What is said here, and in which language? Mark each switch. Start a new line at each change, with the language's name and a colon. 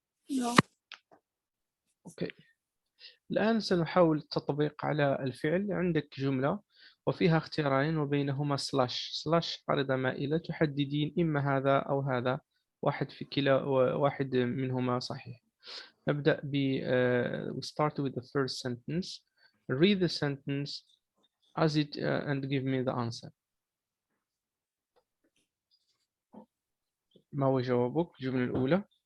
Arabic: لا. أوكي. الآن سنحاول التطبيق على الفعل. عندك جملة وفيها اختيارين وبينهما سلاش عارضة مائلة، تحددين إما هذا أو هذا، واحد في كلا واحد منهما صحيح. نبدأ ب
English: we start with the first sentence. Read the sentence as it and give me the answer.
Arabic: ما هو جوابك؟ الجملة الأولى.